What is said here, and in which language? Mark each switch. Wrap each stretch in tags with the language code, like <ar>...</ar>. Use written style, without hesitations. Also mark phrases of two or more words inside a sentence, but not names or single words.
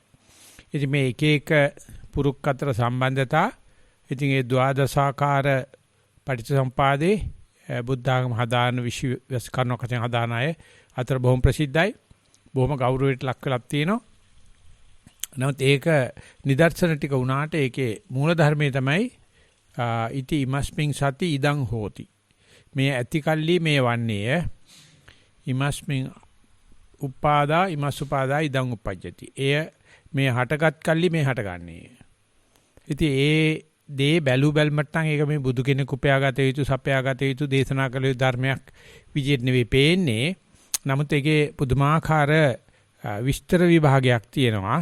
<si>ඉතින් මේ එක එක පුරුක් අතර සම්බන්ධතා ඉතින් ඒ ද්වාදසාකාර පටිච්චසමුපාදේ බුද්ධ ආගම හදාන විශ්ව කර්ණක වශයෙන් හදාන අය අතර බොහොම ප්‍රසිද්ධයි. බොහොම ගෞරවයට ලක් වෙලක් තියෙනවා. නමුත් ඒක නිදර්ශන ටික වුණාට ඒකේ මූල ධර්මයේ තමයි</si> <pi>ඉති ඉමස්මින් සති ඉදං හෝති.</pi> <si>මේ ඇති කල්ලි මේ වන්නේය.</si> <pi>ඉමස්මින් උපාදා ඉමස්සුපාදා ඉදං උපජ්ජති.</pi> <si>එය මේ හටගත් කල්ලි මේ හටගන්නේ. ඉතින් ඒ දේ බැලු බැල්මට නම් ඒක මේ බුදු කෙනෙකු උපයාගත යුතු සපයාගත යුතු දේශනා කළ යුතු ධර්මයක් විදිහට නෙවෙයි පේන්නේ. නමුත් ඒකේ පුදුමාකාර විස්තර විභාගයක් තියෙනවා.</si>